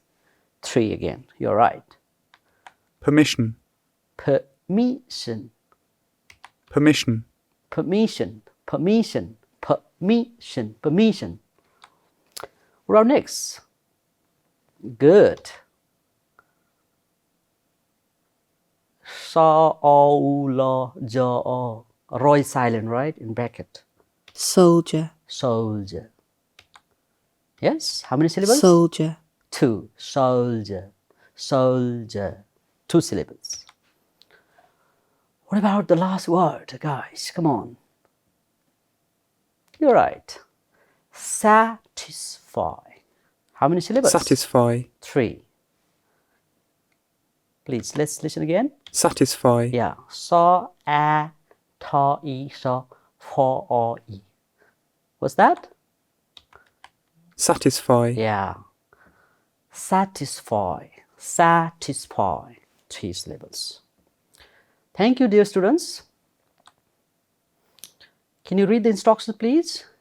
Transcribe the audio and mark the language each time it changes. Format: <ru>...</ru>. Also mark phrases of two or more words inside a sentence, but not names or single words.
<en>3 again. You're right. Permission. Permission. Permission. Permission. Permission. Permission. Permission. What our next? Good. Sa o la ja o. Roy silent, right? In bracket. Soldier. Soldier. Yes. How many syllables? Soldier. 2. Soldier. Soldier. 2 syllables. What about the last word, guys? Come on. You're right. Satisfy. How many syllables? Satisfy. 3. Please, let's listen again. Satisfy. Yeah. Sa, a, ta, e, sa, fa, o, e. What's that? Satisfy. Yeah. Satisfy. Satisfy. 3 syllables. Thank you, dear students. Can you read the instructions, please?</en>